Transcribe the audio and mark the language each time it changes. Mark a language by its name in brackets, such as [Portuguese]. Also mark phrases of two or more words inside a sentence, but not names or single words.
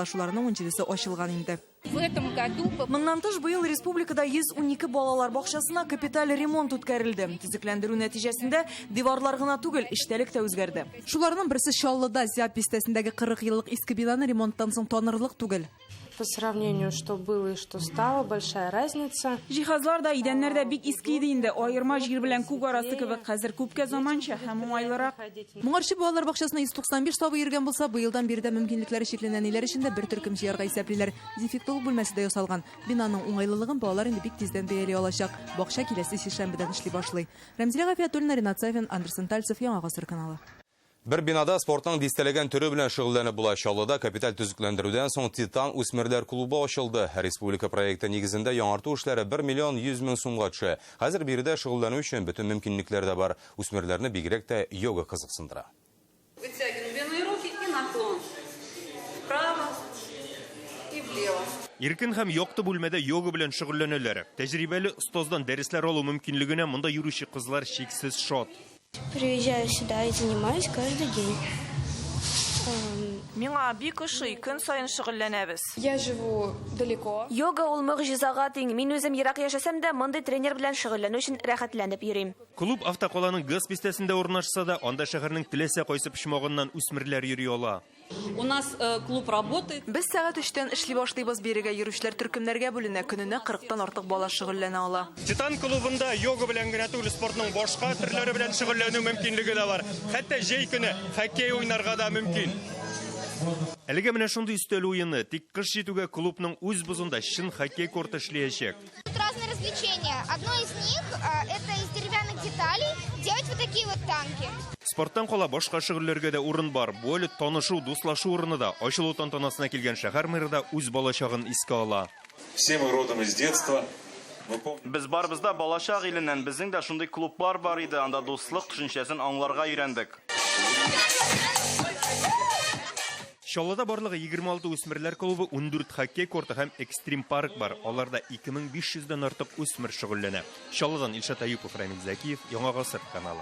[Tatar] Шуларның 17се ачылган инде. Моннан тыш быел республикада 112 балалар бакчасына капиталь ремонт үткәрелде. Төзекләндерү нәтиҗәсендә диварлар гына түгел, эчтәлек тә үзгәрде. Шуларның берсе Чаллыда Зяб бистәсендәге 40 еллык иске бинаны ремонттан соң танырлык түгел. [Russian] По сравнению, что было и что стало, большая разница. [Tatar] Җиһазлар да, идәннәр дә бик иске иде инде. Аерма җир белән күк арасы кебек, хәзер күпкә заманча һәм уңайлырак. Моңарчы балалар бакчасына 195 сабый йөргән булса, быелдан биредә мөмкинлекләре чикләнгән ниләр өчен дә бер төркем җыярга исәплиләр. Дефектолог бүлмәсе дә ясалган. Бинаның уңайлылыгын балалар инде бик тиздән бәяли алачак. Бакча киләсе сишәмбедән эшли башлый. Рәмзилә Гафиятуллина, Ринат Сафин, Андерсон Тальцев, Яңа Гасыр каналы. Бер бинада спортның дистәләгән түрі белән шөгыльләнеп була. Чаллыда капиталь төзекләндерүдән соң Титан үсмерләр клубы ачылды. Республика проекты нигезендә яңарту эшләре 1 миллион 100 мең сумга төшә. Хәзер биредә шөгыльләнү өчен бөтен мөмкинлекләр дә бар. Үсмерләрне бигрәк тә йога кызыксындыра. [Russian] Вытягиваем руки и наклон. Вправо и влево. [Tatar] Иркен һәм якты бүлмәдә йога белән шөгыльләнәләр. Тәҗрибәле остаздан дәресләр алу мөмкинлегенә монда йөрүче кызлар шиксез шат. [Russian] Приезжаю сюда и занимаюсь каждый день. [Tatar] Миңа бик ошый, көн сайын шөгыльләнәбез. [Russian] Я живу далеко. [Tatar] Йога ул мөгъҗизага тиң. Мин үзем ерак яшәсәм дә, мондый тренер белән шөгыльләнү өчен рәхәтләнеп йөрим. Клуб автокаланың газ пистәсендә урнашса да, анда шәһәрнең теләсә кайсы почмагыннан үсмерләр йөри ала. [Russian] У нас клуб работает. [Tatar] Без сәгать 3-тән эшли башлыйбыз. Бирегә йөрүчеләр төркемнәргә бүленә. Көненә 40-тан артык бала шөгыльләнә ала. Титан клубында йога белән генә түгел, спортның башка төрләре белән шөгыльләнү мөмкинлеге дә бар. Хәтта җәй көне хоккей уйнарга да мөмкин. Әлегә менә шундый өстәл уены, тик кыш җитүгә клубның үз бозында чын хоккей корты эшләячәк. [Russian] Тут разные развлечения. Одно из них это из деревянных деталей делать вот такие вот танки. [Tatar] Спорттан кала башка шөгыльләргә дә урын бар. Бу әле танышу, дуслашу урыны да. Ачылу тантанасына килгән шәһәр мэры да үз балачагын искә ала. [Russian] Все мы родом из детства. [Tatar] Без барбызда балачак иленнән безнең дә шундый клублар бар иде, анда дуслык төшенчәсен аңларга өйрәндек. Чаллыда барлыгы 26 үсмерләр клубы, 14 хоккей корты һәм экстрим парк бар. Аларда 2500-дән артык үсмер шөгыльләнә. Чаллыдан Илшат Аюпов, Рамил Закиев, Яңа Гасыр каналы.